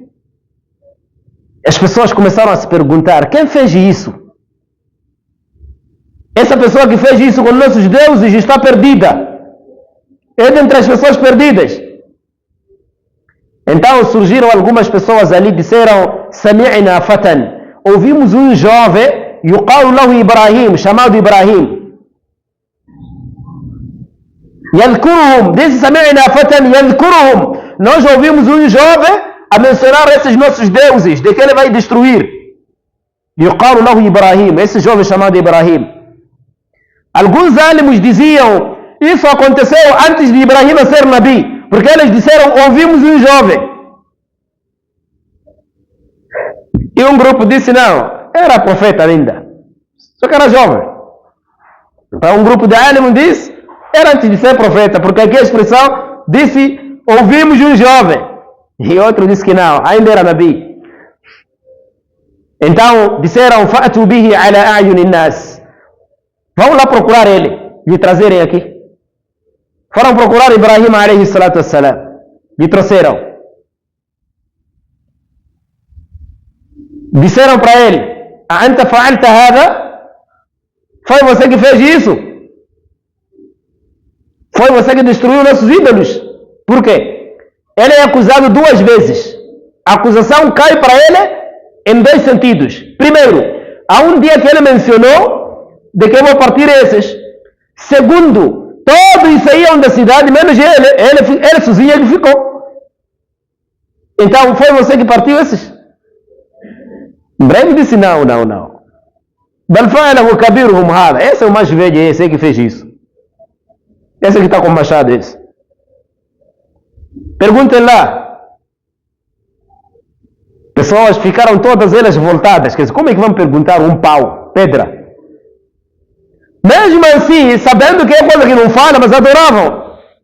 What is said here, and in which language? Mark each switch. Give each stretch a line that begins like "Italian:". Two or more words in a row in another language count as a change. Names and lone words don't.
Portuguese: As pessoas começaram a se perguntar, quem fez isso? Essa pessoa que fez isso com nossos deuses está perdida. É dentre as pessoas perdidas. Então surgiram algumas pessoas ali e disseram,
Arabic: سمعنا فتى.
Portuguese: Ouvimos um jovem,
Arabic: يقال له إبراهيم,
Portuguese: chamado Ibrahim.
Arabic: Yadhkuruhum, disse سمعنا فتى يذكرهم.
Portuguese: Nós ouvimos um jovem a mencionar esses nossos deuses, de que ele vai destruir.
Arabic: يقال له إبراهيم,
Portuguese: esse jovem chamado Ibrahim. Alguns álimos diziam, isso aconteceu antes de Ibrahim ser Nabi, porque eles disseram, ouvimos um jovem. E um grupo disse não, era profeta ainda, só que era jovem. Então um grupo de alim disse, era antes de ser profeta, porque aqui a expressão disse, ouvimos um jovem. E outro disse que não, ainda era Nabi. Então disseram,
Arabic: فأتوا به على أعين الناس.
Portuguese: Vamos lá procurar ele, lhe trazerem aqui. Foram procurar Ibrahim
Arabic: عليه الصلاة والسلام.
Portuguese: Lhe trouxeram. Disseram para ele,
Arabic: أنت فعلت هذا?
Portuguese: Foi você que fez isso? Foi você que destruiu nossos ídolos? Por quê? Ele é acusado 2 vezes. A acusação cai para ele em 2 sentidos. Primeiro, há um dia que ele mencionou de que eu vou partir esses. Segundo, todos saíam da cidade, menos ele sozinho ele ficou. Então, foi você que partiu esses? Ibrahim disse, não.
Arabic: بل فعله كبيرهم هذا.
Portuguese: Esse é o mais velho, esse é que fez isso. Esse que está com o machado, esse. Perguntem lá. Pessoas ficaram todas elas voltadas. Quer dizer, como é que vão perguntar um pau, pedra? Mesmo assim, sabendo que é coisa que não fala, mas adoravam.